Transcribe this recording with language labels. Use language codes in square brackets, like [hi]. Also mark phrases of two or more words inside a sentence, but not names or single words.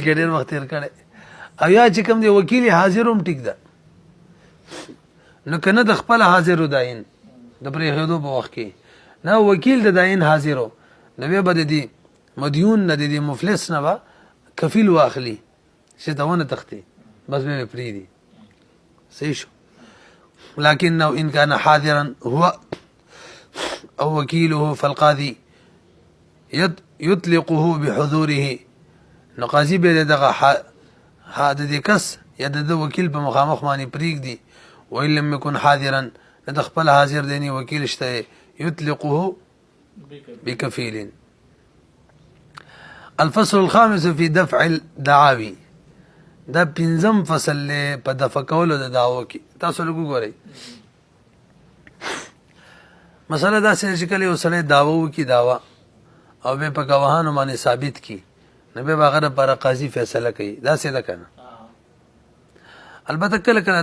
[ps] کې ډېر وخت تېر کړی او یا چې کوم دی وکیل حاضر هم ټیک ده نو که نه د خپله حاضر داین د پرېښودو په وخت کې نه وکیل د داین حاضر نو بیا به د دې مدیون نه د دې مفلس نه به کفیل واخلي چې ته ونه تښتي بس به پریدي صحیح شو [ar] لكنه ان كان حاضرا هو او وكيله فالقاضي يطلقه بحضوره [ps] نقاضي به دغه حادث کس یا د وکیل په مخامخ باندې پریږدي [ar] وان لم يكن حاضرا [ps] د خپل حاضر دیني وکیل شته [ar] يطلقه بكفيل الفصل الخامس في دفع الدعاوي [ps] دا پنځم فصل په دفع کولو د دعوو کې تاسو لږ وګورئ مسله دا چې کله یو سړی دعوه وکړي دعوه او به په ګواهانو باندې ثابت کړي نو به هغه لپاره قاضي فیصله کوي داسې ده که نه البته کله کله